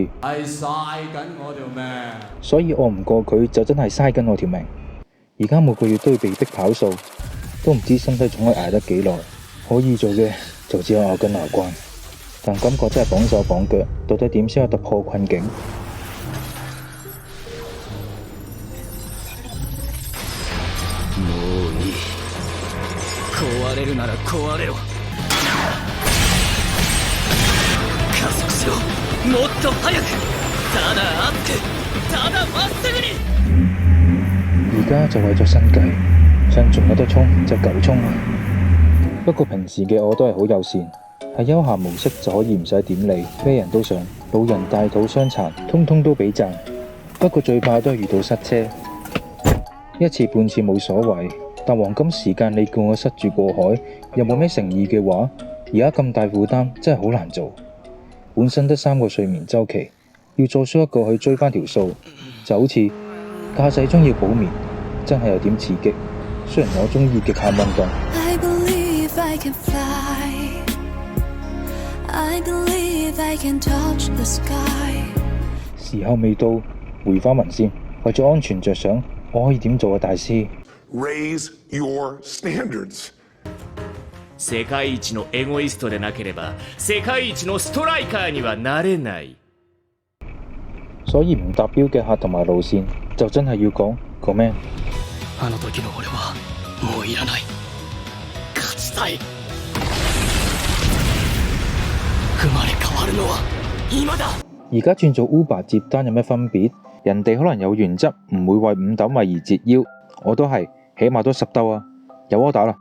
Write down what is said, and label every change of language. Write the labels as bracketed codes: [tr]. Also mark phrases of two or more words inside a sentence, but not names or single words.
[yue] 係嘥緊我條命，所以我唔過佢就真係嘥緊我條命。而家每個月都要被逼跑數，都唔知身體仲可以捱得幾耐。可以做嘅就只有咬緊牙關，但感覺真係綁手綁腳。到底點先可以突破困境？ [ja] もういい。壊れるなら壊れろ。加速しろ。もっと速く。ただあって、ただまっすぐに。 [yue] 而家就為咗生計，趁仲有得衝就夠衝。不過平時嘅我都係好友善，喺休閒模式就可以唔使點理，咩人都想，老人大肚傷殘，通通都俾讚。不過最怕都係遇到塞車，一次半次冇所謂，但黃金時間你叫我塞住過海，又冇咩誠意嘅話，而家咁大負擔真係好難做。本身得3個睡眠週期，要再輸一個去追返條數，就好似駕駛中要補眠，真係有點刺激。雖然我中意極限運動。 [en] I can fly. I believe I can touch the sky. [yue] 時候未到，回返文先。為咗安全着想，我可以點做啊，大師 [en] ？Raise your standards. [ja] 世界一のエゴイストでなければ、世界一のストライカーにはなれない。 [yue] 所以唔達標嘅客同埋路線，就真係要講個咩？ [ja] あの時の俺はもういらない。 [yue] 而家轉做 Uber 接單有咩分別？人哋可能有原則，唔會為5斗米而折腰，我都係，起碼都10斗啊！有柯打啦！